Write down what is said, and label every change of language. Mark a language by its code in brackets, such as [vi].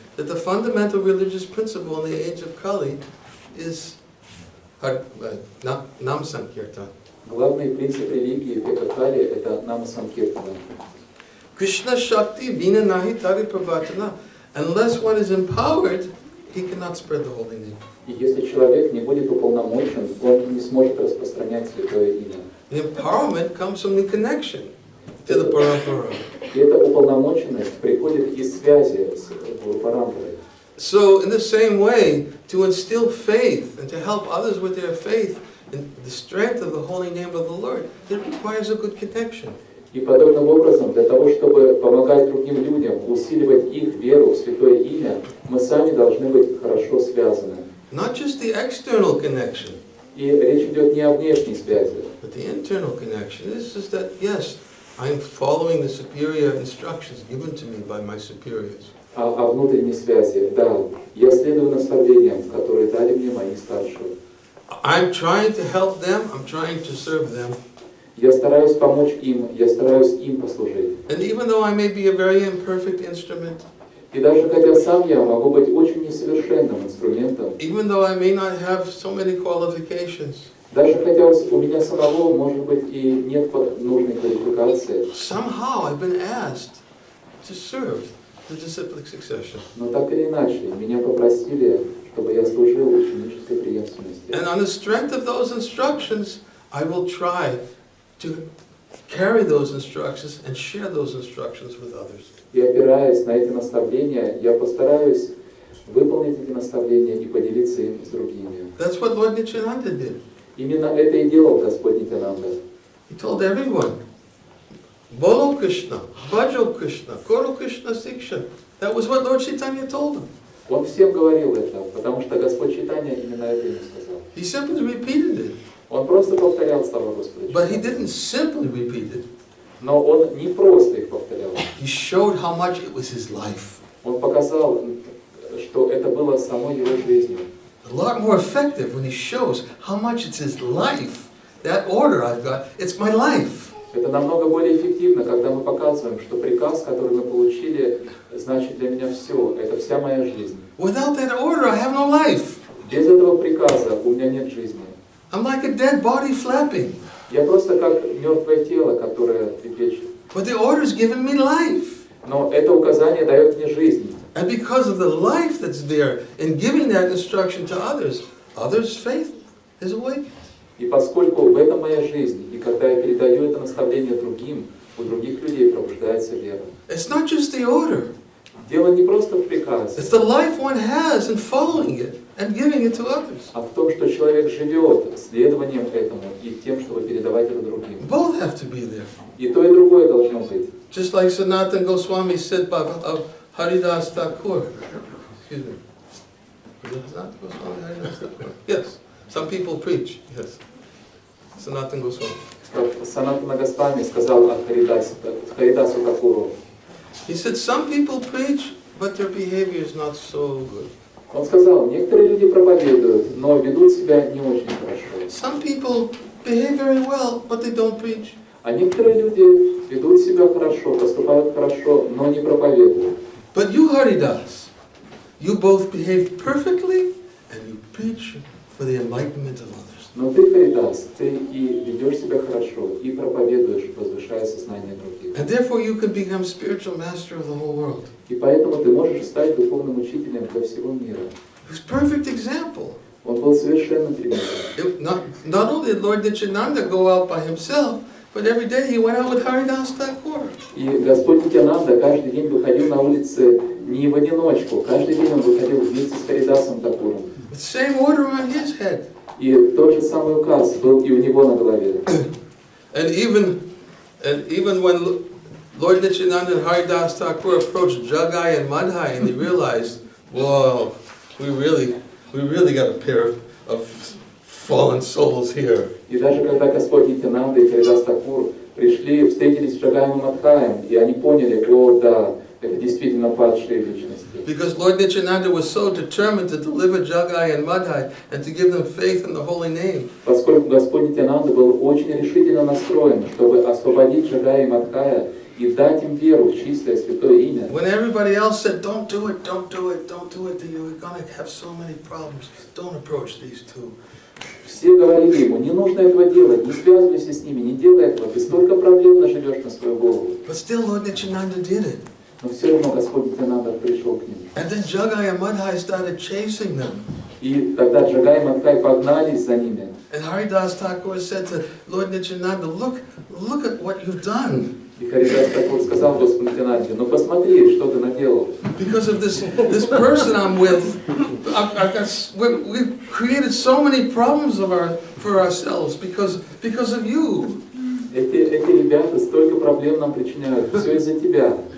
[en] That the fundamental religious principle in the age of Kali is Nam Sankirtana. [ru] Главный принцип религии в века Кали – это Нама Санкиртана. [bn] Krishna Shakti Vinanahi Taripavatana. [en] Unless one is empowered, he cannot spread the holy name. [ru] И если человек не будет уполномочен, он не сможет распространять святое имя. [en] The empowerment comes from the connection to the Parampara. [ru] И эта уполномоченность приходит из связи с Парампарой. [en] So in the same way, to instill faith and to help others with their faith in the strength of the holy name of the Lord, it requires a good connection. [ru] И подобным образом, для того, чтобы помогать другим людям, усиливать их веру в святое имя, мы сами должны быть хорошо связаны. [en] Not just the external connection, [ru] И речь идет не о внешней связи, [en] but the internal connection. This is that, yes, I am following the superior instructions given to me by my superiors. [ru] а о внутренней связи. Да, я следую наставлениям, которые дали мне мои старшие. [en] I'm trying to help them, I'm trying to serve them. [ru] Я стараюсь помочь им, я стараюсь им послужить. [en] And even though I may be a very imperfect instrument, [ru] И даже хотя сам я могу быть очень несовершенным инструментом, [en] even though I may not have so many qualifications, [ru] даже хотя у меня самого, может быть, и нет нужной квалификации, [en] somehow I've been asked to serve the disciplic succession. [ru] но так или иначе, меня попросили, чтобы я служил ученической преемственности. [en] And on the strength of those instructions, I will try to carry those instructions and share those instructions with others. [ru] И опираясь на эти наставления, я постараюсь выполнить эти наставления и поделиться им с другими. [en] That's what Lord Nityananda did. [ru] Именно это и делал Господь Нитянанда. [en] He told everyone, [bn] Bolo Krishna, Bhajo Krishna, Koro Krishna Siksha. [en] That was what Lord Chaitanya told him. [ru] Он всем говорил это, потому что Господь Чайтанья именно это ему сказал. [en] He simply repeated it. [ru] Он просто повторял слова Господа [en] But he [ru] Чайтаньи. [en] didn't simply repeat it. [ru] Но он не просто их повторял. [en] He showed how much it was his life. [ru] Он показал, что это было самой его жизнью. [en] A lot more effective when he shows how much it's his life. That order I've got, it's my life. [ru] Это намного более эффективно, когда мы показываем, что приказ, который мы получили, значит для меня все. Это вся моя жизнь. [en] Without that order, I have no life. [ru] Без этого приказа у меня нет жизни. [en] I'm like a dead body flapping. [ru] Я просто как мертвое тело, которое трепещет. [en] But the order's given me life. [ru] Но это указание дает мне жизнь. [en] And because of the life that's there in giving that instruction to others, others' faith is awakened. [ru] И поскольку в этом моя жизнь, и когда я передаю это наставление другим, у других людей пробуждается вера. [en] It's not just the order. [ru] Дело не просто в приказе, [en] It's the life one has in following it and giving it to others. [ru] а в том, что человек живет следованием этому и тем, чтобы передавать это другим. [en] Both have to be there. [ru] И то, и другое должно быть. [en] Just like Sanatana Goswami said of Haridas Thakur. Excuse me. Sanatana Goswami, Haridas Thakur. Yes. Some people preach. Yes. Sanatana Goswami. [ru] Санатана Госвами сказал о Харидасу Такуру. [en] He said some people preach, but their behavior is not so good. [ru] Он сказал, некоторые люди проповедуют, но ведут себя не очень хорошо. [en] Some people behave very well, but they don't preach. [ru] А некоторые люди ведут себя хорошо, поступают хорошо, но не проповедуют. [en] But you, Haridas, you both behave perfectly and you preach for the enlightenment of others. [ru] Но ты, Харидас, ты и ведешь себя хорошо, и проповедуешь, возвышая сознание других. [en] And therefore you can become spiritual master of the whole world. [ru] И поэтому ты можешь стать духовным учителем для всего мира. [en] He was a perfect example. [ru] Он был совершенным примером. [en] Not only did Lord Nityananda go out by himself, but every day he went out with Haridas Thakur. [ru] И Господь Нитянанда каждый день выходил на улицы не в одиночку, каждый день он выходил вместе с Харидасом Такуром. [en] With the same order on his head. [ru] И тот же самый указ был и у него на голове. [en] And even when Lord Nityananda and Haridas Thakur approached Jagai and Madhai, and they realized, whoa, we really got a pair of fallen souls here. [ru] И даже когда Господь Нитянанда и Харидас Такур пришли, встретились с Джагаем и Мадхаем, и они поняли, о да, это действительно падшие личности. [en] Because Lord Nityananda was so determined to deliver Jagai and Madhai and to give them faith in the holy name. [ru] Поскольку Господь Нитянанда был очень решительно настроен, чтобы освободить Джагая и Мадхая и дать им веру в чистое святое имя. [en] When everybody else said, don't do it, don't do it, don't do it, you're going to have so many problems. Don't approach these two. [ru] Все говорили ему, не нужно этого делать, не связывайся с ними, не делай этого, ты столько проблем наживешь на свою голову. [en] But still Lord Nityananda did it. [ru] Но все равно Господь Нитянанда пришел к ним. [en] And then Jagai and Madhai started chasing them. [ru] И тогда Джагай и Мадхай погнались за ними. [en] And Haridas Thakur said to Lord Nityananda, look at what you've done. [ru] И Харидас Такур сказал Господу Нитянанде, ну посмотри, что ты наделал. [en] Because of this person I'm with, we've created so many problems for ourselves because of you. [ru] Эти ребята столько проблем нам причиняют, все из-за тебя.